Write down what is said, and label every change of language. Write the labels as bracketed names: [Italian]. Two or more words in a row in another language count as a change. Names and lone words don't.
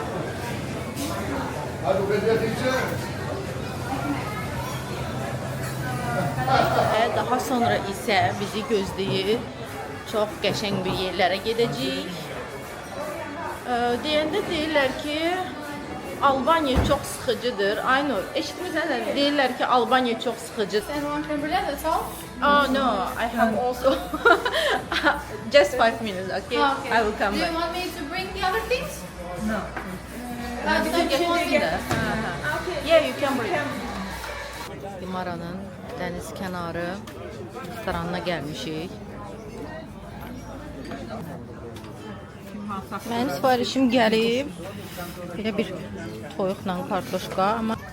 [Azerbaijani] Daha sonra isə bizi gözləyir. Çox qəşəng bir yerlərə gedəcəyik. Deyəndə deyirlər ki, Albanya çox sıxıcıdır. Aynur, eşitmirsən, deyirlər ki, Albanya çox sıxıcıdır. [English] Anyone can relate at all? Oh no, I have also just 5 minutes, okay? Okay. I will come Do you back. want me to bring the other things? No. You can get one in there. Yeah, you can bring. [Azerbaijani] Limaranın dəniz kənarı restoranına gəlmişik. Mənim sifarişim gəlib. Belə bir toyuqla kartoşka, amma